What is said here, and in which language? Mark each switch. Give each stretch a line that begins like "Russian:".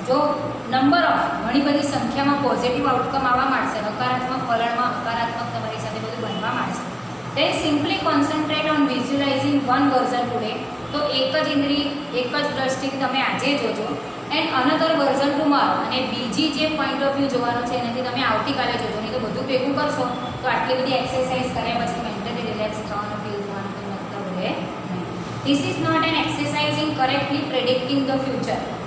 Gujarati: જો number of ઘણી બધી સંખ્યામાં પોઝિટિવ આઉટકમ આવવા માંડશે, હકારાત્મક વલણમાં હકારાત્મક તમારી સાથે બધું બનવા માંડશે.
English: Then simply concentrate on visualizing one version today.
Gujarati: તો એક જ ઇન્દ્રિય, એક જ દ્રષ્ટિથી તમે આજે જોજો
English: And another version tomorrow.
Gujarati: અને બીજી જે પોઈન્ટ ઓફ વ્યૂ જોવાનો છે એનાથી તમે આવતીકાલે જોજો. નહીં તો બધું ભેગું કરશો તો આટલી બધી એક્સરસાઇઝ કર્યા પછી મેન્ટલી રિલેક્સ થવાનું, ફીલ થવાનું કોઈ મતલબ રહે નહીં.
English: This is not an exercise in correctly predicting the future.